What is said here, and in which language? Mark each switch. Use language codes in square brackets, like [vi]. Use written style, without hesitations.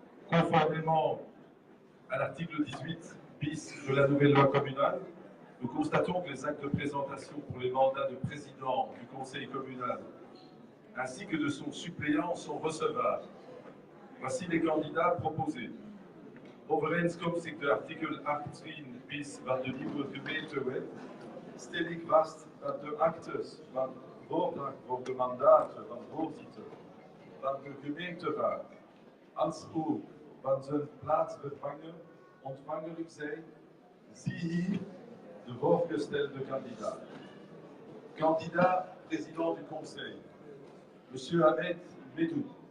[fr] Conformément à l'article 18 bis de la nouvelle loi communale, nous constatons que les actes de présentation pour les mandats de président du conseil communal ainsi que de son suppléant sont recevables. Voici les candidats proposés. [nl] Overeenkomstig de artikel 18 bis van de nieuwe gemeentewet stel ik vast dat de actes van voordracht voor de mandaten van voorzitter van de gemeenteraad als ook van zijn plaatsvervanger ontvankelijk zijn. Zie hier de voorgestelde kandidaat. [fr] Candidat président du conseil, Monsieur Ahmed Medou.